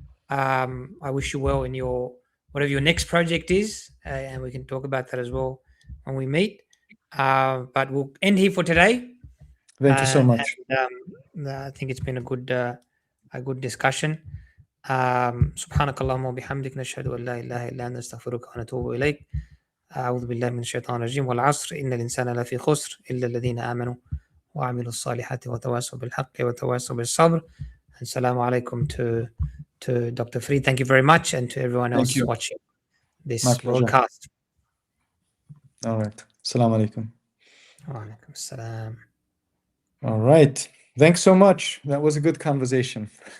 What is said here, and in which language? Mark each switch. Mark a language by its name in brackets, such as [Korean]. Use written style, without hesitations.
[English] I wish you well in whatever your next project is, and we can talk about that as well when we meet. But we'll end here for today. Thank you so much. And, I think it's been a good discussion. [Arabic] سبحانك اللهم وبحمدك نشهد أن لا إله إلا أنت نستغفرك ونتوب إليك. أعوذ بالله من الشيطان الرجيم. والعصر إن الإنسان لفي خسر إلا الذين آمنوا وعملوا الصالحات وتواصوا بالحق وتواصوا بالصبر. [English] And Assalamu alaikum to Dr. Farid. Thank you very much, and to everyone else watching this broadcast. All right. Assalamu alaikum. Wa alaikum assalam. All right. Thanks so much. That was a good conversation.